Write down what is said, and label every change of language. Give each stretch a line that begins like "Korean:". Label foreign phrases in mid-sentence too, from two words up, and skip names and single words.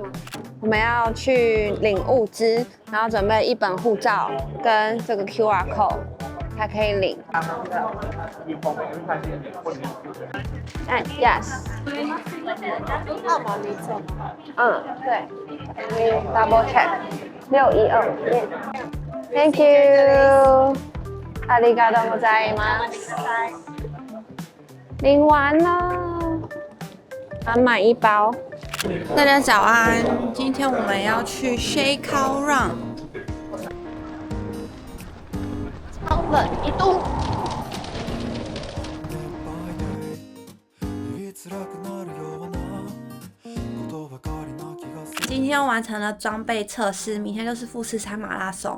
Chinese: 我们要去领物资，然后准备一本护照跟这个
English: QR code
Chinese: 才可以领。
English: 哎 ，Yes。
Chinese: 号码没错。对。
English: Double check。
Chinese: 612。
English: Thank you。
Japanese: ありがとうございます。
Chinese: 领完了，满满一包。大家早安，今天我们要去 Shekou Run。超冷1度。今天完成了装备测试，明天就是富士山马拉松。